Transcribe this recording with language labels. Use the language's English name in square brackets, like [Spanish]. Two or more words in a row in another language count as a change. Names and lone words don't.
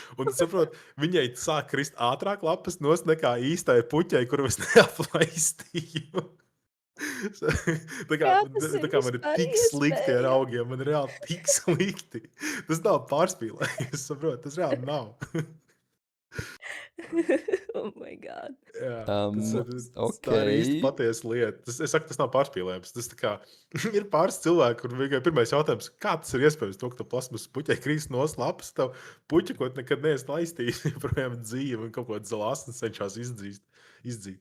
[Latvian] Un es saprotu, viņai sāk krist ātrāk lapas nost nekā īstai puķei, kuru es neaplaistīju. Tā kā man ir tik slikti ar augiem, man ir reāli tik slikti. Tas nav pārspīlējis, es saprotu, tas reāli nav. [English] Oh my God. [Latvian] Jā, tā ir īsti patiesa lieta. Es saku, tas nav pārspīlējums. Tas tā kā ir pāris cilvēki, kur vienkārši pirmais jautājums, kā tas ir iespējams to, ka tu plasmas puķei krīst nost lapas, tev puķi, ko nekad neesi laistījis, projām dzīve un kaut ko zalāsni cenšās izdzīt.